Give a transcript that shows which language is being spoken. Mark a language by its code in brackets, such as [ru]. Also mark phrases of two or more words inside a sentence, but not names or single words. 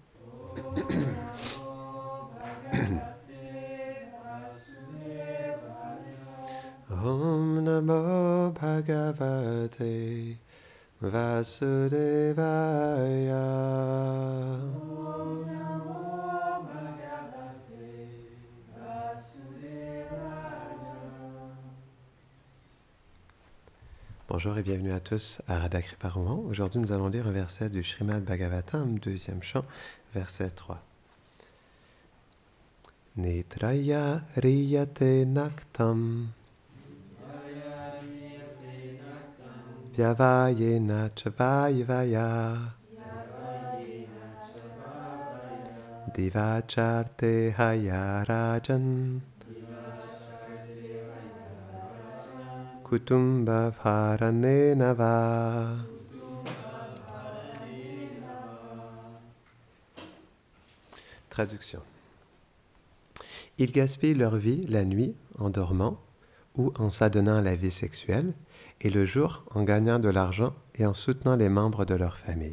[sa] Om Namo Bhagavate Vasudevaya. Om Namo Bhagavate Vasudevaya. [fr] Bonjour et bienvenue à tous à Radha Kripa Rohan. Aujourd'hui, nous allons lire un verset du Srimad Bhagavatam, deuxième chant, verset 3. [sa] Netraya riyate naktam vyavayena chavayvaya divacharte hayarajan kutumba bharanena va. [fr] Traduction. Ils gaspillent leur vie la nuit en dormant ou en s'adonnant à la vie sexuelle et le jour en gagnant de l'argent et en soutenant les membres de leur famille.